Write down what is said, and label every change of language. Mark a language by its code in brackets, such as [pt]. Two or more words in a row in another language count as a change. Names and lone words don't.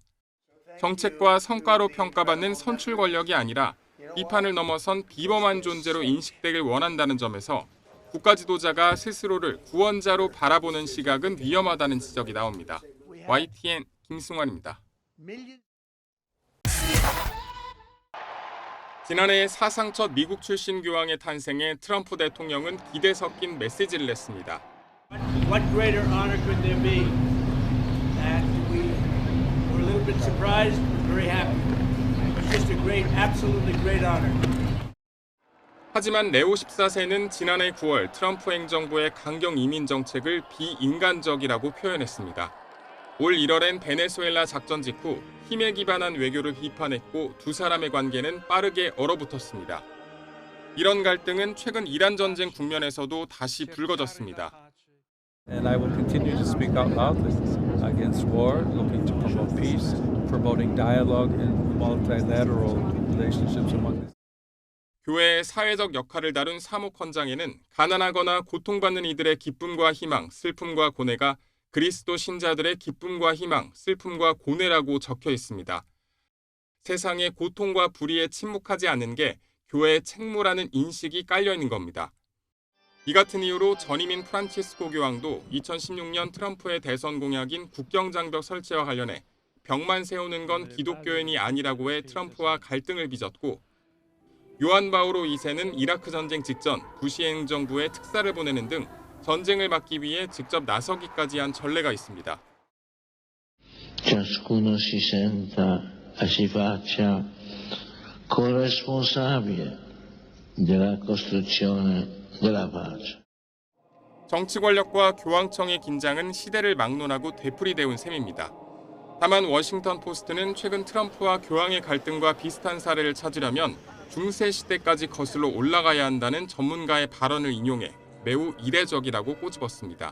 [ko] 정책과 성과로 평가받는 선출 권력이 아니라 비판을 넘어선 비범한 존재로 인식되길 원한다는 점에서 국가 지도자가 스스로를 구원자로 바라보는 시각은 위험하다는 지적이 나옵니다. YTN 김승환입니다. 지난해 사상 첫 미국 출신 교황의 탄생에 트럼프 대통령은 기대 섞인 메시지를 냈습니다. [en] What greater honor could there be? And we were a little bit surprised, very happy. It's just a great, absolutely great honor. [ko] 하지만 레오 14세는 지난해 9월 트럼프 행정부의 강경 이민 정책을 비인간적이라고 표현했습니다. 올 1월엔 베네수엘라 작전 직후 힘에 기반한 외교를 비판했고 두 사람의 관계는 빠르게 얼어붙었습니다. 이런 갈등은 최근 이란 전쟁 국면에서도 다시 불거졌습니다. [en] And I will continue to speak out loudly against war, looking to promote peace, promoting dialogue and multilateral relationships among the [ko] 교회의 사회적 역할을 다룬 사목헌장에는 가난하거나 고통받는 이들의 기쁨과 희망, 슬픔과 고뇌가 그리스도 신자들의 기쁨과 희망, 슬픔과 고뇌라고 적혀 있습니다. 세상의 고통과 불의에 침묵하지 않는 게 교회의 책무라는 인식이 깔려 있는 겁니다. 이 같은 이유로 전임인 프란치스코 교황도 2016년 트럼프의 대선 공약인 국경장벽 설치와 관련해 벽만 세우는 건 기독교인이 아니라고 해 트럼프와 갈등을 빚었고, 요한 바오로 2세는 이라크 전쟁 직전 부시 행정부에 특사를 보내는 등 전쟁을 막기 위해 직접 나서기까지 한 전례가 있습니다. [it] Ciascuno si senta e si faccia corresponsabile della costruzione della pace. [ko] 정치 권력과 교황청의 긴장은 시대를 막론하고 되풀이되온 셈입니다. 다만 워싱턴 포스트는 최근 트럼프와 교황의 갈등과 비슷한 사례를 찾으려면 중세 시대까지 거슬러 올라가야 한다는 전문가의 발언을 인용해 매우 이례적이라고 꼬집었습니다.